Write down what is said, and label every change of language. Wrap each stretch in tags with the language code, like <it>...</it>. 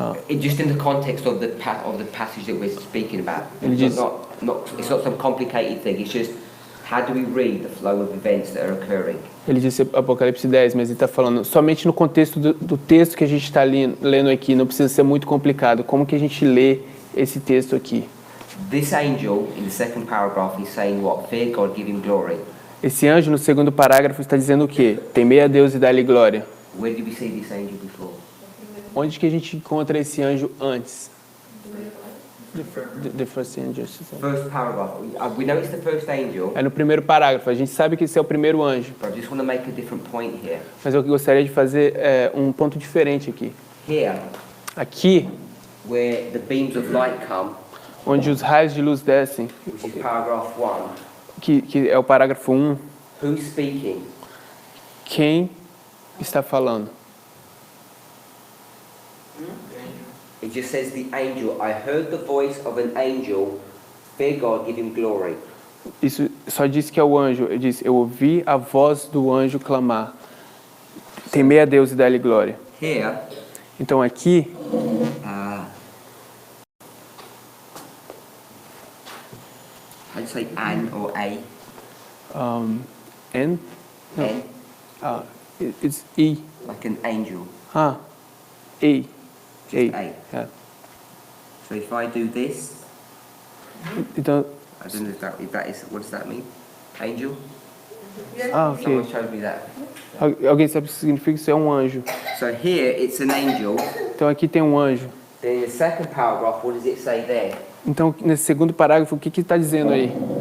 <en>Just in the context of the passage that we're speaking about.</en> <pt>Ele</pt> <en>It's</en> <pt>diz-</pt> <en>it's not some complicated thing. It's just how do we read the flow of events that are occurring?</en> <pt>Ele disse Apocalipse 10, mas ele está falando somente no contexto do texto que a gente está lendo aqui. Não precisa ser muito complicado. Como que a gente lê esse texto aqui?</pt> <en>This angel in the second paragraph is saying what? Fear God, give him glory.</en> <pt>Esse anjo, no segundo parágrafo, está dizendo o quê? Temer a Deus e dar-lhe glória.</pt> <en>Where did we see this angel before?</en> <pt>Onde que a gente encontra esse anjo antes?</pt> <en>The first angel. First paragraph. We know it's the first angel,</en> <pt>É no primeiro parágrafo. A gente sabe que esse é o primeiro anjo.</pt> <en>but I just want to make a different point here.</en> <pt>Mas eu gostaria de fazer um ponto diferente aqui.</pt> <en>Here,</en> <pt>Aqui,</pt> <en>where the beams of light come,</en> <pt>onde os raios de luz descem,</pt> <en>which is paragraph 1,</en> <pt>que é o parágrafo 1,</pt> <en>who's speaking?</en> <pt>quem está falando?</pt> <en>It just says the angel. I heard the voice of an angel. Fear God, give him glory.</en> <pt>Isso só diz que é o anjo. Ele diz, eu ouvi a voz do anjo clamar. Temer a Deus e dar-lhe glória.</pt> <en>Here,</en> <pt>Então aqui,</pt> <en>how do you say an or a? N? No. N, It's E. like an angel. A. Just A. A. Yeah. So if I do this,</en> <pt>Então,</pt> <en>I don't know if that is, what does that mean? Angel? ok. Someone showed me that.</en> <pt>Alguém sabe o que significa? Isso é um anjo.</pt> <en>So here it's an angel.</en> <pt>Então aqui tem um anjo.</pt> <en>Then in the second paragraph, what does it say there?</en> <pt>Então, nesse segundo parágrafo, o que está dizendo aí?</pt>